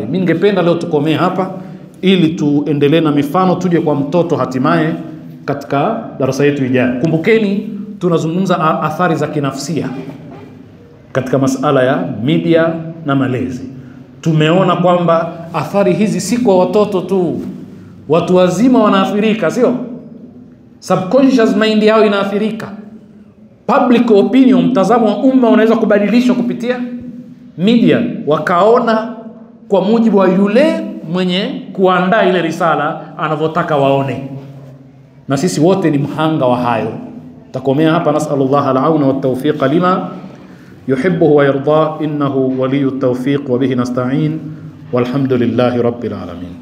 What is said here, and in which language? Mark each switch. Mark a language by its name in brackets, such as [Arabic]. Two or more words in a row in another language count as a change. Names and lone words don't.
[Swahili] Mimi ningependa leo tukomee hapa ili tuendelee na mifano, tuje kwa mtoto hatimaye katika darasa yetu ijayo. Kumbukeni tunazungumza athari za kinafsia katika masala ya media na malezi. Tumeona kwamba athari hizi si kwa watoto tu, watu wazima wanaathirika, sio? [English] subconscious mind [Swahili] yao inaathirika. [English] Public opinion, [Swahili] mtazamo wa umma unaweza kubadilishwa kupitia media, wakaona kwa mujibu wa yule mwenye kuandaa ile risala anavyotaka waone. Na sisi wote ni mhanga wa hayo. Takomea hapa. [Arabic] نسأل الله العون والتوفيق لما يحب ويرضى إنه ولي التوفيق وبه نستعين والحمد لله رب العالمين.